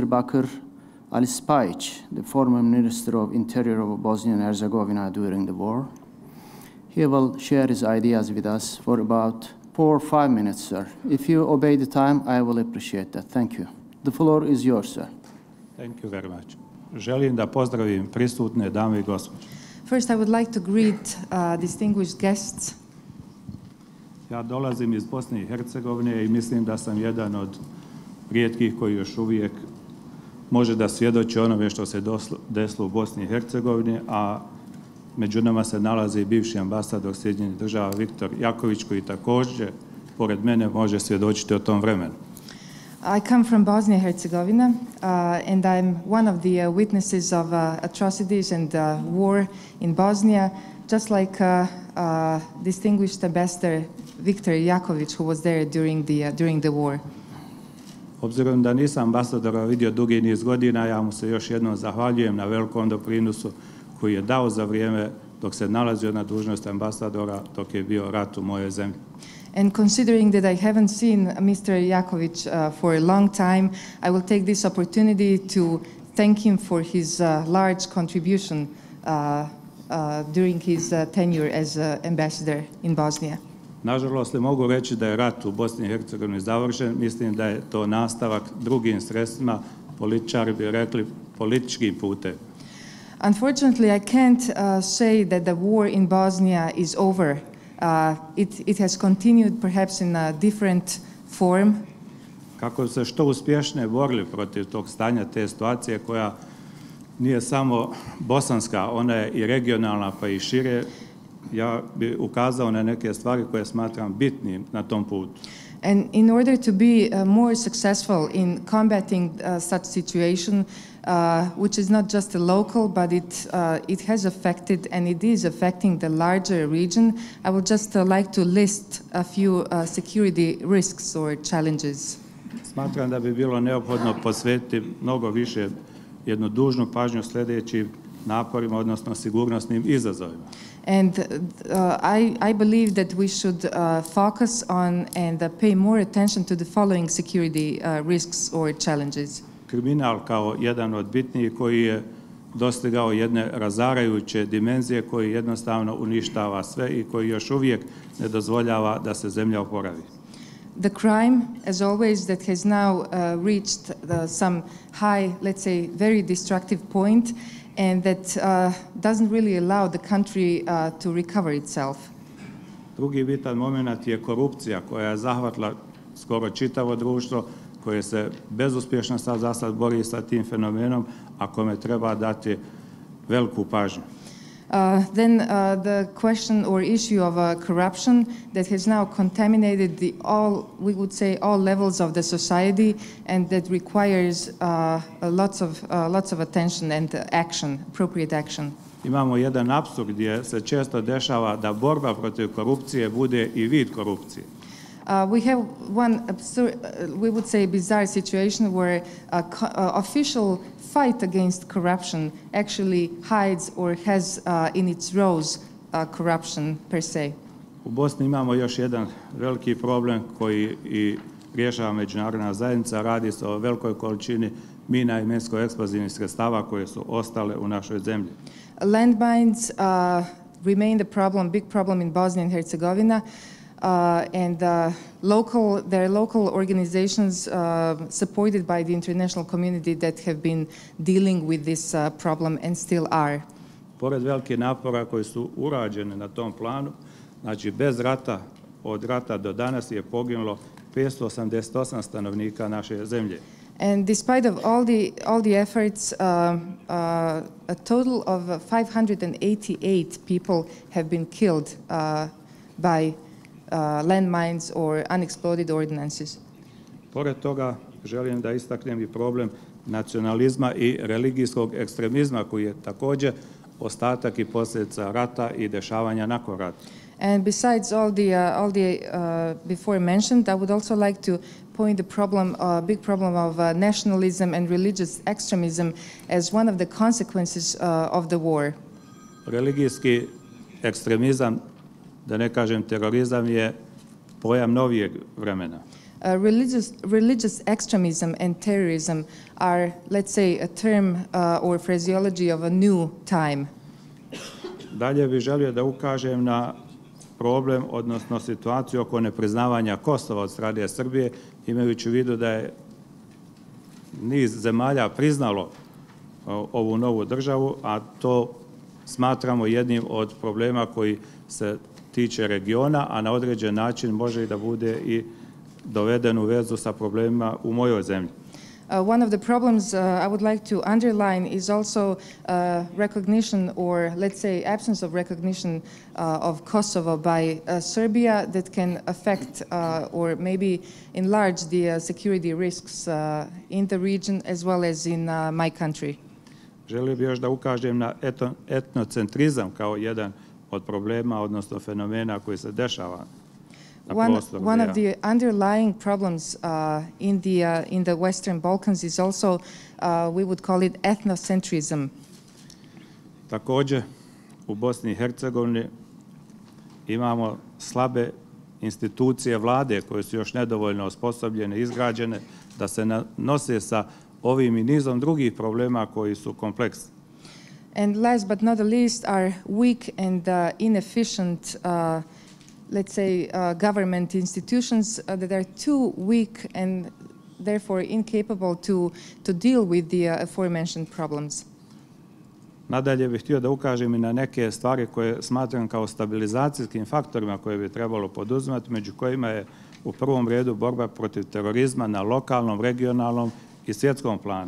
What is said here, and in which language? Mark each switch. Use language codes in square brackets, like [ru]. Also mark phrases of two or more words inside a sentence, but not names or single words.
[en] Bakir Ali Spajic, the former Minister of Interior of Bosnia and Herzegovina during the war. He will share his ideas with us for about 4 or 5 minutes, sir. If you obey the time, I will appreciate that. Thank you. The floor is yours, sir. Thank you very much. [bs] Želim da pozdravim prisutne dame I gospođe. [en] First, I would like to greet distinguished guests. [bs] Ja dolazim iz Bosne I Hercegovine I mislim da sam jedan od rijetkih koji još uvijek može da svjedoči onome što se desilo u Bosni I Hercegovini, a među nama se nalazi bivši ambasador Sjedinjenih Država Viktor Jaković, koji također, pored mene, može svjedočiti o tom vremenu. [en] I come from Bosnia and Herzegovina, and I'm one of the witnesses of atrocities and war in Bosnia, just like distinguished ambassador Viktor Jaković, who was there during the war. [bs] Obzirom da nisam ambasadora vidio dugi niz godina, ja mu se još jednom zahvaljujem na velikom doprinosu koji je dao za vrijeme dok se nalazio na dužnosti ambasadora, dok je bio rat u mojoj zemlji. [en] And considering that I haven't seen Mr. Jaković for a long time, I will take this opportunity to thank him for his large contribution during his tenure as ambassador in Bosnia. [bs] Nažalost, ne mogu reći da je rat u Bosni I Hercegovini završen. Mislim da je to nastavak drugim sredstvima, političari bi rekli političkim putem. [en] Unfortunately, I can't say that the war in Bosnia is over. It has continued perhaps in a different form. [bs] Kako se što uspješnije borili protiv tog stanja, te situacije koja nije samo bosanska, ona je I regionalna pa I šire, ja bih ukazao na neke stvari koje smatram bitnim na tom putu. [en] And in order to be more successful in combating such situation, which is not just a local, but it has affected and it is affecting the larger region, I would just like to list a few security risks or challenges. [bs] Smatram da bi bilo neophodno posvetiti mnogo više jednu dužnu pažnju sljedećim naporima, odnosno sigurnosnim izazovima. [en] And I believe that we should focus on and pay more attention to the following security risks or challenges. [bs] Kriminal kao jedan od bitnijih koji je dostigao jedne razarajuće dimenzije, koji jednostavno uništava sve i koji još uvijek ne dozvoljava da se zemlja oporavi. [en] The crime, as always, that has now reached some high, let's say, very destructive point, and that doesn't really allow the country to recover itself. [bs] Drugi bitan moment je korupcija koja je zahvatila skoro čitavo društvo, koje se bezuspješno za sad bori sa tim fenomenom, a kome treba dati veliku pažnju. [en] Then the question or issue of corruption that has now contaminated all levels of the society, and that requires lots of attention and action, appropriate action. [bs] Imamo jedan apsurd gdje se često dešava da borba protiv korupcije bude i vid korupcije. [en] We have one absurd, we would say bizarre situation where official fight against corruption actually hides or has in its rows corruption per se. [bs] U Bosni imamo još jedan veliki problem koji i rješava međunarodna zajednica. Radi se o velikoj količini mina i minsko-eksplozivnih sredstava koje su ostale u našoj zemlji. [en] Landmines remain big problem in Bosnia and Herzegovina. And there are local organizations supported by the international community that have been dealing with this problem and still are. [bs] Pored velikih napora koji su urađeni na tom planu, znači bez rata, od rata do danas je poginulo 588 stanovnika naše zemlje. [en] And despite of all the efforts, a total of 588 people have been killed by landmines or unexploded ordnances. [bs] Pored toga želim da istaknem i problem nacionalizma i religijskog ekstremizma koji je također ostatak i posljedica rata i dešavanja nakon rata. [en] And besides all the before mentioned, I would also like to point the big problem of nationalism and religious extremism as one of the consequences of the war. [bs] Religijski ekstremizam, da ne kažem terorizam, je pojam novijeg vremena. [en] Religious extremism and terrorism are, let's say, a term or phraseology of a new time. [bs] Dalje bih želio da ukažem na problem, odnosno situaciju oko nepriznavanja Kosova od strane Srbije, imajući u vidu da je niz zemalja priznalo ovu novu državu, a to smatramo jednim od problema koji se tiče regiona, a na određen način može i da bude i doveden u vezu sa problemima u mojoj zemlji. [en] One of the problems I would like to underline is also recognition, or let's say absence of recognition of Kosovo by Serbia, that can affect or maybe enlarge the security risks in the region as well as in my country. [bs] Želio bih još da ukažem na etnocentrizam kao jedan od problema, odnosno fenomena koji se dešava na prostoru. [en] One of the underlying problems in the Western Balkans is also, we would call it ethnocentrism. [bs] Također, u Bosni i Hercegovini imamo slabe institucije vlade koje su još nedovoljno osposobljene, izgrađene, da se nose sa ovim i nizom drugih problema koji su kompleksni. [en] And last but not the least are weak and inefficient, let's say, government institutions that are too weak and therefore incapable to deal with the aforementioned problems. [bs] Nadalje bih htio da ukažem i na neke stvari koje smatram kao stabilizacijskim faktorima koje bi trebalo poduzimati, među kojima je u prvom redu borba protiv terorizma na lokalnom, regionalnom i svjetskom planu.